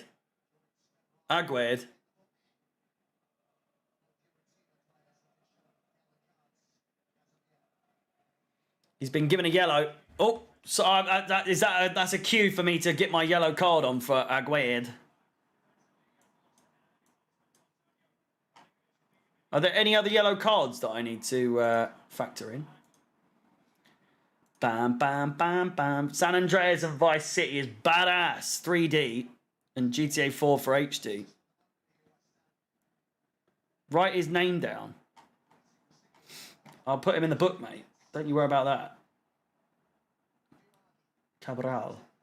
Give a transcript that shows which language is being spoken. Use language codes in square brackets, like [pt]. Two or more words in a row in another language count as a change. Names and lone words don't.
[en] Agued. He's been given a yellow. Oh, so that's a cue for me to get my yellow card on for Agued. Are there any other yellow cards that I need to factor in? Bam, bam, bam, bam. San Andreas and Vice City is badass. 3D. And GTA 4 for HD. Write his name down. I'll put him in the book, mate. Don't you worry about that. Cabral.